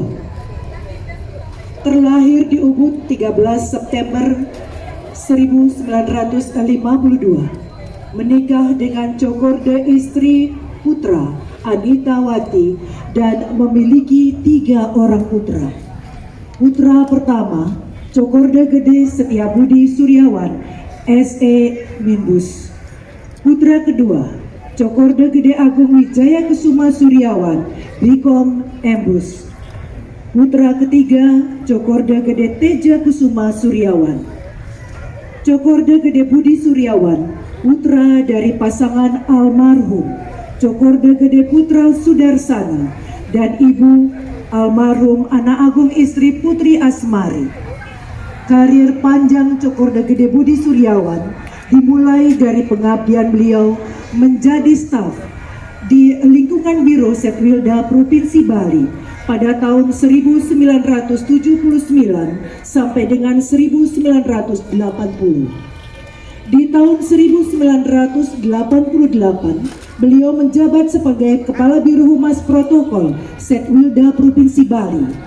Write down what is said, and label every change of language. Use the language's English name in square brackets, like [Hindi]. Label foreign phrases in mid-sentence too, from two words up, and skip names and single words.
[Indonesian] Terlahir di Ubud 13 September 1952. Menikah dengan Cokorda istri putra Anita Wati dan memiliki 3 orang putra. Putra pertama Cokorda Gede Setiabudi Suryawan, SE Minbus. Putra kedua Cokorda Gede Agung Wijaya Kesuma Suryawan, Bikom Embus. Putra ketiga Cokorda Gede Teja Kusuma Suryawan. Cokorda Gede Budi Suryawan, putra dari pasangan almarhum Cokorda Gede Putra Sudarsana dan ibu almarhum Anak Agung istri Putri Asmari. Karir panjang Cokorda Gede Budi Suryawan dimulai dari pengabdian beliau menjadi staf di lingkungan Biro Setwilda Provinsi Bali pada tahun 1979 sampai dengan 1980. Di tahun 1988, beliau menjabat sebagai Kepala Biro Humas Protokol Setwilda Provinsi Bali.